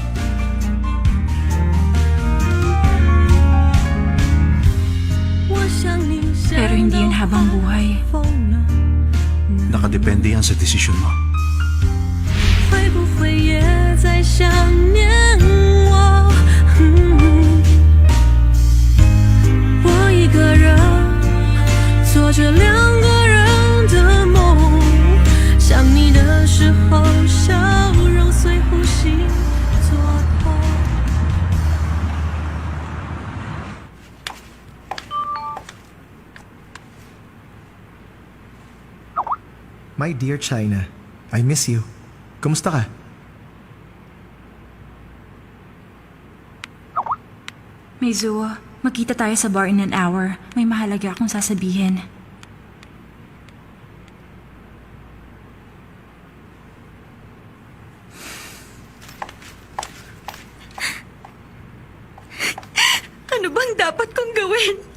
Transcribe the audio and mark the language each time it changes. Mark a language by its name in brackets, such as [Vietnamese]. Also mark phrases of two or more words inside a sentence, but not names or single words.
[Filipino] Pero hindi yun habang buhay. Nakadepende yan sa desisyon mo. [Chinese] 会不会也在想念我？我一个人做着两个人的梦，想你的时候，笑容随呼吸作痛。 [English] My dear China, I miss you. [Filipino] Kumusta ka? Meizuo, magkita tayo sa bar [English] in an hour. [Filipino] May mahalaga akong sasabihin. Ano bang dapat kong gawin?